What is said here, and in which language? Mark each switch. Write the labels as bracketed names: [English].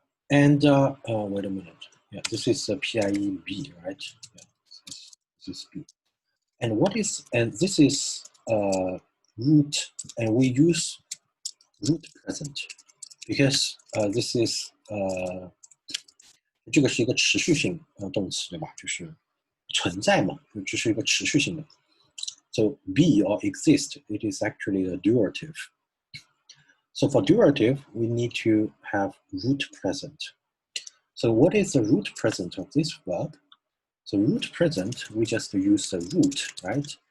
[English] And wait a minute. Yeah, this is PIE be, right? Yeah, this is be. And what is, and this is root, and we use root present because this is [Chinese] 这个是一个持续性动词，对吧？就是存在嘛，这是一个持续性的。 [English] So be or exist, it is actually a durative. So for durative, we need to have root present. So what is the root present of this verb? So root present, we just use the root, right?